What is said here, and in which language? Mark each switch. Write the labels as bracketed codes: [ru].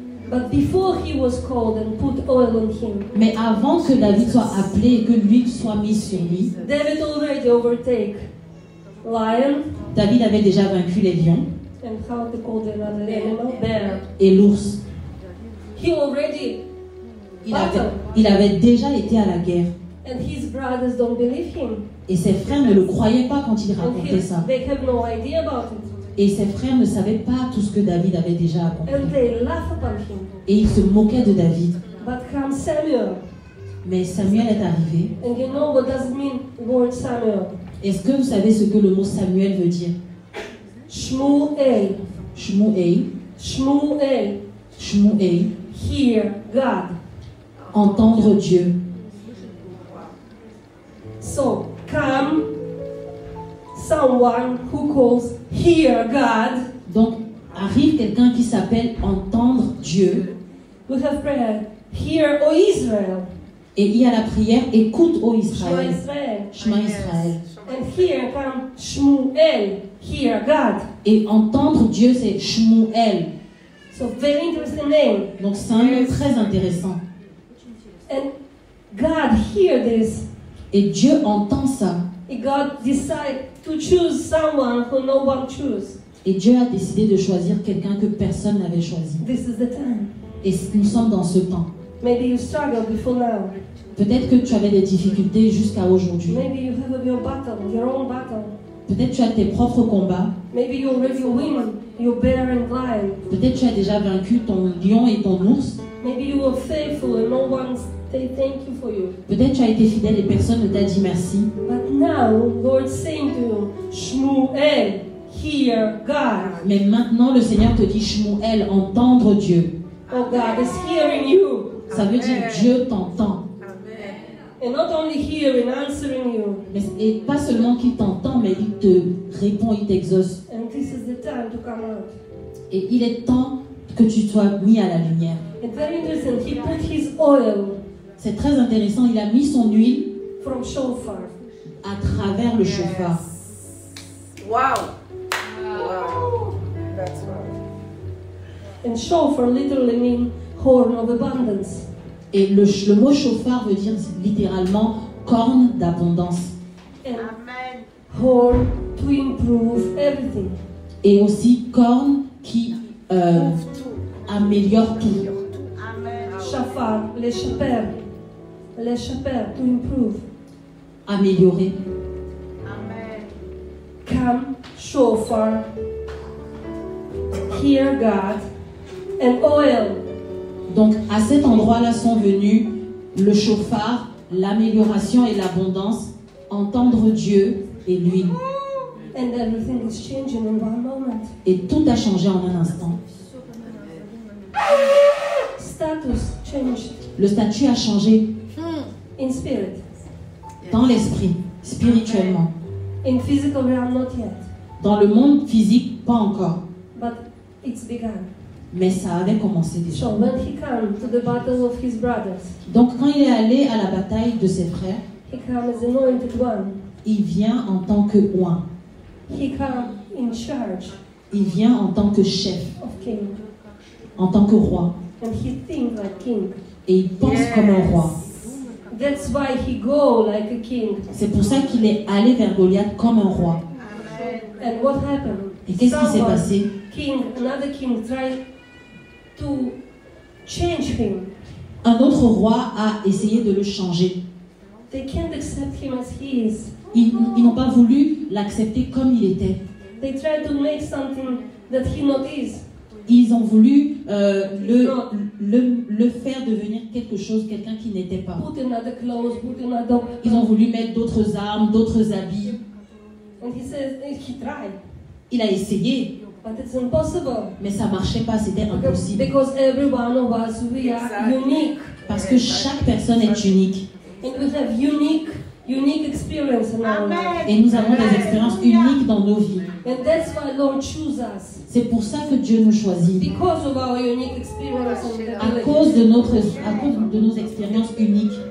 [en] But before he was called and put oil on him, [fr] Mais avant que David soit appelé et que l'huile soit mise sur lui, [en] David already overtake lion [fr] David avait déjà vaincu les lions [en] and how to call the other animal, bear. [fr] et l'ours. [en] He already [fr] Il avait déjà été à la guerre. [en] and his brothers don't believe him. [fr] Et ses frères ne le croyaient pas quand il [en] And [fr] racontait ça. [en] they have no idea about it. [fr] Et ses frères ne savaient pas tout ce que David avait déjà accompli. [en] And they laugh upon him. [fr] Et ils se moquaient de David. [en] But comes Samuel. [fr] Mais Samuel est arrivé. [en] And you know what does it mean, word Samuel? [fr] Est-ce que vous savez ce que le mot Samuel veut dire? [en] Shmuel. [fr] Shmuel. [en] Shmuel. [fr] Shmuel. [en] Hear God. [fr] Entendre Dieu. [en] So, come someone who calls hear God. [fr] Donc, arrive quelqu'un qui s'appelle entendre Dieu. [en] We have prayer. Hear, O Israel. [fr] Et il y a la prière, écoute, ô [he] Shema [fr] Israël. [he] Israel. Shema Israël. [en] And here come Shmuel. Hear God. [fr] Et entendre Dieu, c'est Shmuel. [en] So, very interesting name. [fr] Donc, c'est un nom très intéressant. [en] And God hear this. [fr] Et Dieu entend ça. [en] And God decide to choose someone who no one choose. [fr] Et Dieu a décidé de choisir quelqu'un que personne n'avait choisi. [en] This is the time. [fr] Et nous sommes dans ce temps. [en] Maybe you struggled before now. [fr] Peut-être que tu avais des difficultés jusqu'à aujourd'hui. [en] Maybe you have your battle, your own battle. [fr] Peut-être que tu as tes propres combats. [en] Maybe you already win your bear and lion. [fr] Peut-être que tu as déjà vaincu ton lion et ton ours. [en] Maybe you were faithful and no one say thank you for you. [fr] Peut-être que tu as été fidèle et personne ne t'a dit merci. [en] But now, Lord saying to you, Shmuel, hear God. [fr] Mais maintenant, le Seigneur te dit, Shmuel, entendre Dieu. [en] Oh, God is hearing you. [fr] Ça veut dire Dieu t'entend. [en] And not only hearing, answering you. [fr] Et pas seulement qu'il t'entend, mais il te répond, il t'exauce. [en] And this is the time to come out. [fr] Et il est temps que tu sois mis à la lumière. [en] And very interesting, he put his oil [fr] C'est très intéressant, il a mis son huile [en] from shofar. [fr] à travers le chauffard. [en] Wow. Wow. That's right. And shofar literally means horn of abundance. [fr] Et le mot chauffard veut dire littéralement corne d'abondance. [en] And horn to improve everything. [fr] Et aussi corne qui améliore tout. Shafar, les chaper to improve. Améliorer. [en] Come, shofar, hear God, and oil. [fr] Donc à cet endroit-là sont venus le chauffard, l'amélioration et l'abondance, entendre Dieu et l'huile. [en] And everything is changing in one moment. [fr] Et tout a changé en un instant. [en] Status changed [fr] Le statut a changé [en] in spirit. [fr] dans l'esprit, spirituellement. [en] In physical realm, not yet. [fr] Dans le monde physique, pas encore. [en] But it's begun. [fr] Mais ça avait commencé déjà. [en] So when he came to the battle of his brothers, [fr] Donc quand il est allé à la bataille de ses frères, [en] he came as anointed one. [fr] il vient en tant que oint. [en] He came in charge [fr] Il vient en tant que chef, [en] of king. [fr] en tant que roi. [en] And he think like king. [fr] Et il pense comme un roi. [en] That's why he go like a king. [fr] C'est pour ça qu'il est allé vers Goliath comme un roi. [en] And what happened? [fr] Et qu'est-ce qui s'est [en] Someone, [fr] passé? [en] another king tried to change him. [fr] Un autre roi a essayé de le changer. [en] They can't accept him as he is. [fr] Ils n'ont pas voulu l'accepter comme il était. [en] They tried to make something that he not is. [fr] Ils ont voulu le faire devenir quelque chose, quelqu'un qui n'était pas. [en] Put another clothes, put another. [fr] Ils ont voulu mettre d'autres armes, d'autres habits. [en] And he says he tried. [fr] Il a essayé, [en] But it's impossible. [fr] Mais ça marchait pas, c'était impossible. [en] Because every one of us, we are unique. [fr] Parce que chaque personne est unique. [en] And we have unique experience in our life. [fr] Et nous avons des expériences uniques dans nos vies. [en] And that's why Lord chooses us. [fr] C'est pour ça que Dieu nous choisit. [en] Because of our unique experience and [fr] À [en] ability. [fr] cause de nos expériences uniques.